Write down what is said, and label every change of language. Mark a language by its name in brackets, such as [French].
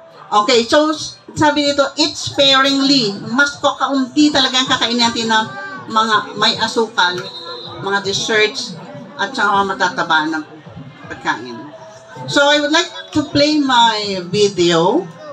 [English] Okay, so, [Filipino] sabi nito, [English] eat sparingly. [Filipino] Mas kaunti talaga ang kakain natin ng mga may asukal, mga desserts, at saka matataba ng pagkain. [English] So, I would like to play my video.